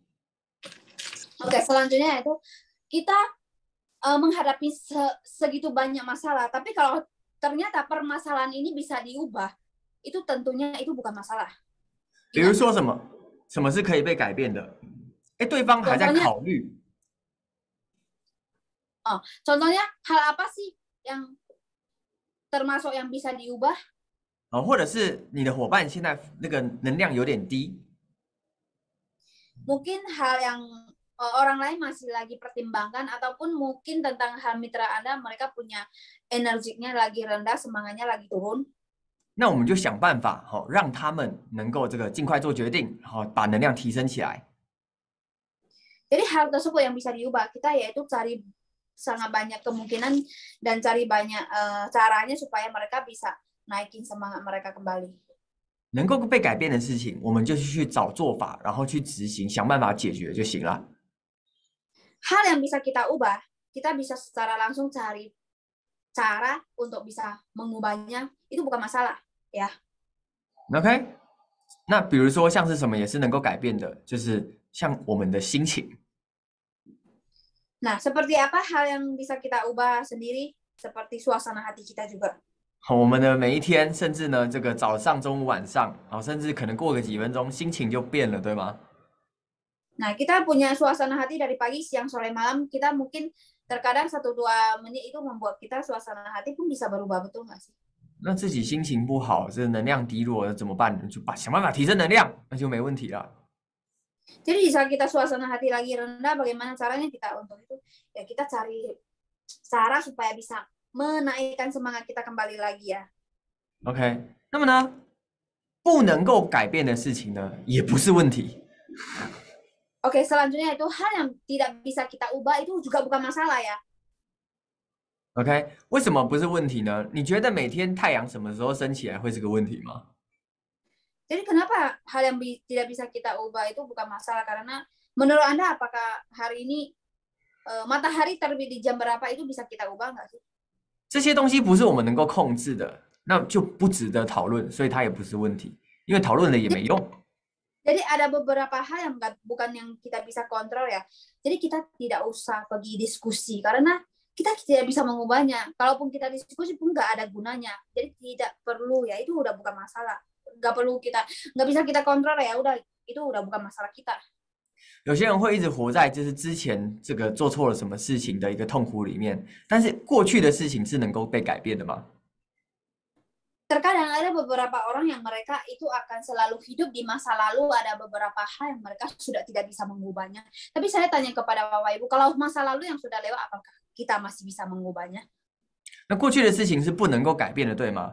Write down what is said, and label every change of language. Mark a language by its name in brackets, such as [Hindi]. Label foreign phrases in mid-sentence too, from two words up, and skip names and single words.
[Indonesian] Oke, selanjutnya itu kita menghadapi segitu banyak masalah, tapi kalau ternyata permasalahan ini bisa diubah, itu tentunya itu bukan masalah. [Chinese] 比如说什么是可以被改变的？对方还在考虑。 [Indonesian] contohnya hal apa sih yang termasuk yang bisa diubah? [Chinese] 或者是你的伙伴现在那个能量有点低。 [Indonesian] Mungkin hal yang orang lain masih lagi pertimbangkan, ataupun mungkin tentang hal mitra Anda, mereka punya energinya lagi rendah, semangatnya lagi turun. [Chinese] 那我们就想办法，让他们能够这个尽快做决定，然后把能量提升起来。 [Indonesian] Jadi hal tersebut yang bisa diubah, kita yaitu cari sangat banyak kemungkinan dan cari banyak caranya supaya mereka bisa naikin semangat mereka kembali. [Chinese] 能够被改变的事情，我们就去找做法，然后去执行，想办法解决就行了。 [Indonesian] Hal yang bisa kita ubah, kita bisa secara langsung cari cara untuk bisa mengubahnya, itu bukan masalah, ya. [Chinese] OK， 那比如说像是什么也是能够改变的，就是像我们的心情。 [Indonesian] Nah, seperti apa hal yang bisa kita ubah sendiri? Seperti suasana hati kita juga. [Chinese] 我们的每一天，甚至呢，这个早上、中午、晚上，甚至可能过个几分钟，心情就变了，对吗？ [Indonesian] Nah, kita punya suasana hati dari pagi, siang, sore, malam. Kita mungkin terkadang 1-2 menit itu membuat kita suasana hati pun bisa berubah, betul nggak sih? [Chinese] 那自己心情不好，这能量低落怎么办？就想办法提升能量，那就没问题了。 [Indonesian] Jadi di saat kita suasana hati lagi rendah, bagaimana caranya kita untuk itu? Ya kita cari cara supaya bisa menaikkan semangat kita kembali lagi ya. [Chinese] OK， 那么呢，不能够改变的事情呢，也不是问题。 [Indonesian] Oke, selanjutnya itu hal yang tidak bisa kita ubah itu juga bukan masalah ya. [Chinese] OK， 为什么不是问题呢？你觉得每天太阳什么时候升起来会是个问题吗？ [Indonesian] Jadi kenapa hal yang tidak bisa kita ubah itu bukan masalah? Karena menurut Anda apakah hari ini matahari terbit di jam berapa itu bisa kita ubah nggak sih? [Chinese] 这些东西不是我们能够控制的，那就不值得讨论，所以它也不是问题，因为讨论了也没用。 [Indonesian] Jadi ada beberapa hal yang bukan yang kita bisa kontrol ya. Jadi kita tidak usah pergi diskusi karena kita tidak bisa mengubahnya. Kalaupun kita diskusi pun nggak ada gunanya. Jadi tidak perlu ya, itu udah bukan masalah. Nggak bisa kita kontrol ya, udah itu udah bukan masalah kita. [Chinese] 有些人会一直活在就是之前这个做错了什么事情的一个痛苦里面，但是过去的事情是能够被改变的吗？ [Indonesian] Terkadang ada beberapa orang yang mereka itu akan selalu hidup di masa lalu, ada beberapa hal yang mereka sudah tidak bisa mengubahnya. Tapi saya tanya kepada Bapak Ibu, kalau masa lalu yang sudah lewat, apakah kita masih bisa mengubahnya? [Chinese] 那过去的事情是不能够改变的，对吗？